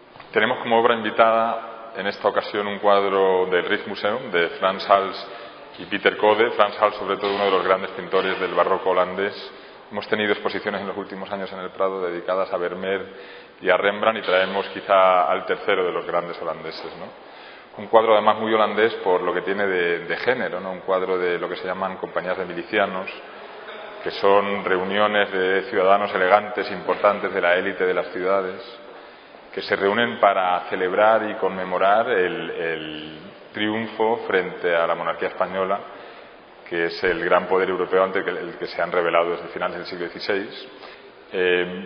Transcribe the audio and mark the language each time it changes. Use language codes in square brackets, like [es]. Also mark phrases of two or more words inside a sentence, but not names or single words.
[es] Tenemos como obra invitada en esta ocasión un cuadro del Rijksmuseum de Frans Hals y Pieter Code. Frans Hals, sobre todo, uno de los grandes pintores del barroco holandés. Hemos tenido exposiciones en los últimos años en el Prado dedicadas a Vermeer y a Rembrandt, y traemos quizá al tercero de los grandes holandeses, ¿no? Un cuadro además muy holandés por lo que tiene de género, ¿no? Un cuadro de lo que se llaman compañías de milicianos, que son reuniones de ciudadanos elegantes, importantes de la élite de las ciudades, que se reúnen para celebrar y conmemorar el triunfo frente a la monarquía española, que es el gran poder europeo ante el que se han revelado desde finales del siglo XVI.